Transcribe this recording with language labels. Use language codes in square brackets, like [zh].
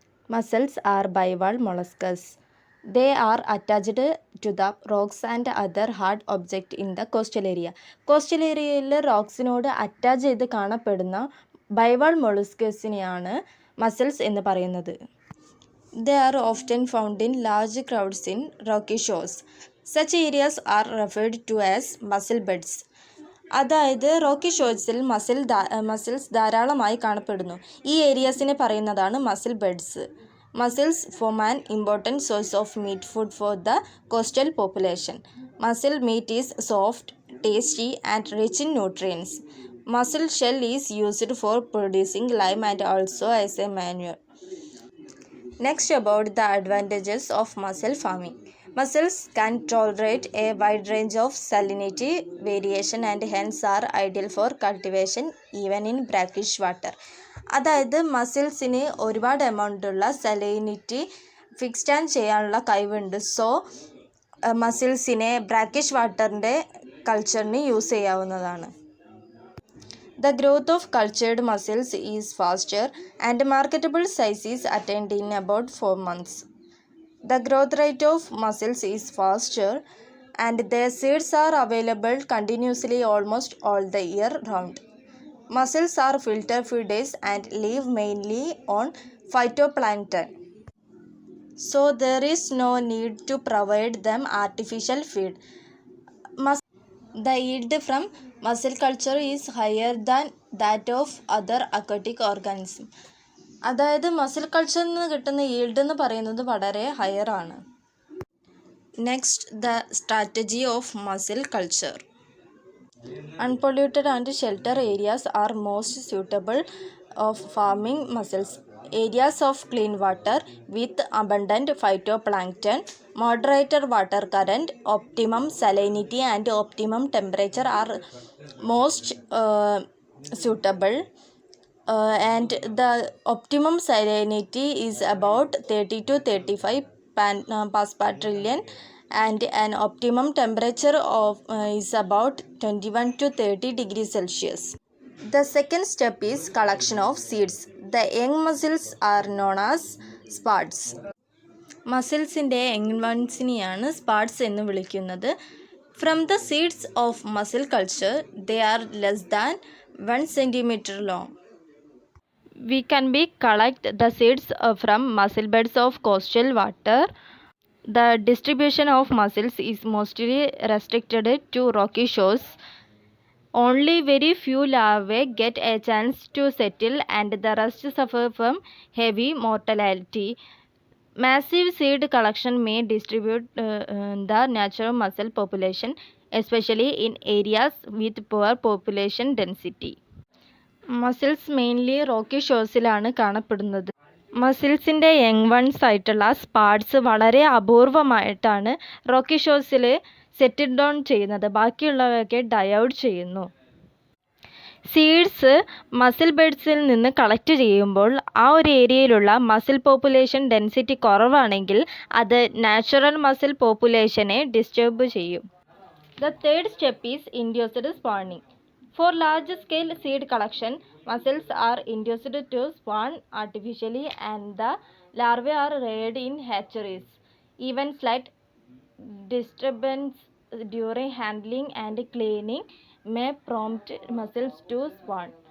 [en] Mussels are bivalve molluscs. They are attached to the rocks and other hard objects in the coastal area. [ml] Coastal ഏരിയയിൽ റോക്സിനോട് attach ചെയ്ത് കാണപ്പെടുന്ന ബൈവാൾ മൊളുസ്കസിനെയാണ് muscles എന്ന് പറയുന്നത്. [en] They are often found in large crowds in rocky shores. Such areas are referred to as mussel beds. [ml] അതായത് Rocky ഷോഴ്സിൽ muscles ധാരാളമായി കാണപ്പെടുന്നു. ഈ ഏരിയാസിനെ പറയുന്നതാണ് muscle beds. [en] Mussels form an important source of meat food for the coastal population. Mussel meat is soft, tasty and rich in nutrients. Mussel shell is used for producing lime and also as a manure. Next, about the advantages of mussel farming. Mussels can tolerate a wide range of salinity variation and hence are ideal for cultivation even in brackish water. [ml] അതായത് മസിൽസിന് ഒരുപാട് എമൗണ്ടുള്ള salinity fixed ചെയ്യാനുള്ള കഴിവുണ്ട്. So മസിൽസിനെ brackish വാട്ടറിൻ്റെ കൾച്ചറിന് use ചെയ്യാവുന്നതാണ്. [en] The growth of cultured mussels is faster and marketable size is attained in about 4 months. The growth rate of mussels is faster and their seeds are available continuously almost all the year round. Mussels are filter feeders and live mainly on phytoplankton. So there is no need to provide them artificial feed. The yield from mussel culture is higher than that of other aquatic organisms. [ml] അതായത് muscle കൾച്ചറിൽ നിന്ന് കിട്ടുന്ന yield എന്ന് പറയുന്നത് വളരെ higher ആണ്. [en] Next, the strategy of mussel culture. Unpolluted and shelter areas are most suitable of farming mussels. Areas of clean water with abundant phytoplankton, moderated water current, optimum salinity and optimum temperature are most suitable. And the optimum salinity is about 30 to 35 parts per trillion and an optimum temperature of is about 21 to 30 degrees Celsius. The second step is collection of seeds. The young mussels are known as spuds. [ml] മസിൽസിൻ്റെ young വൺസിനെയാണ് സ്പാഡ്സ് എന്ന് വിളിക്കുന്നത്. [en] From the seeds of mussel culture they are less than 1 centimeter long. We can collect the seeds from mussel beds of coastal water. The distribution of mussels is mostly restricted to rocky shores. Only very few larvae get a chance to settle and the rest suffer from heavy mortality. Massive seed collection may distribute the natural mussel population, especially in areas with poor population density. [ml] Muscles mainly Rocky ഷോഴ്സിലാണ് കാണപ്പെടുന്നത്. മസിൽസിൻ്റെ young ones ആയിട്ടുള്ള സ്പാഡ്സ് വളരെ അപൂർവമായിട്ടാണ് Rocky ഷോഴ്സിൽ settle down ചെയ്യുന്നത്. ബാക്കിയുള്ളവയൊക്കെ dye out ചെയ്യുന്നു. Seeds muscle ബെഡ്സിൽ നിന്ന് collect ചെയ്യുമ്പോൾ ആ ഒരു ഏരിയയിലുള്ള മസിൽ പോപ്പുലേഷൻ ഡെൻസിറ്റി കുറവാണെങ്കിൽ അത് നാച്ചുറൽ മസിൽ പോപ്പുലേഷനെ ഡിസ്റ്റർബ് ചെയ്യും. [en] The third step is induced spawning. For large-scale seed collection, mussels are induced to spawn artificially and the larvae are reared in hatcheries. Even slight disturbance during handling and cleaning may prompt mussels to spawn.